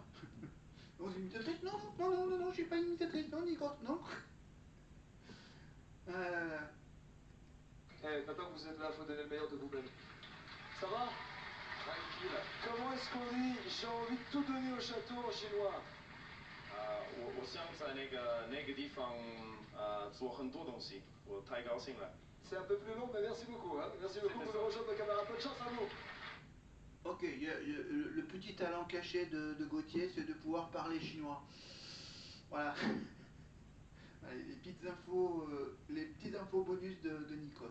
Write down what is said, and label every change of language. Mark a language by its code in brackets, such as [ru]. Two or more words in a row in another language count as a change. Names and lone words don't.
[fr] Non, c'est imitatrice? Non, je suis pas imitatrice, non, Nikos, non. Maintenant que vous êtes là, il faut donner le meilleur de vous-même. Ça va? Tranquille. Comment est-ce qu'on dit j'ai envie de tout donner au château en chinois? [zh] 我想在那个地方做很多东西，我太高兴了。 [fr] C'est un peu plus long, mais merci beaucoup. Hein. Merci beaucoup pour le rejoindre, nos camarades. Bonne chance à vous. Ok, le petit talent caché de Gauthier, c'est de pouvoir parler chinois. Voilà. Allez, les petites infos bonus de Nikos.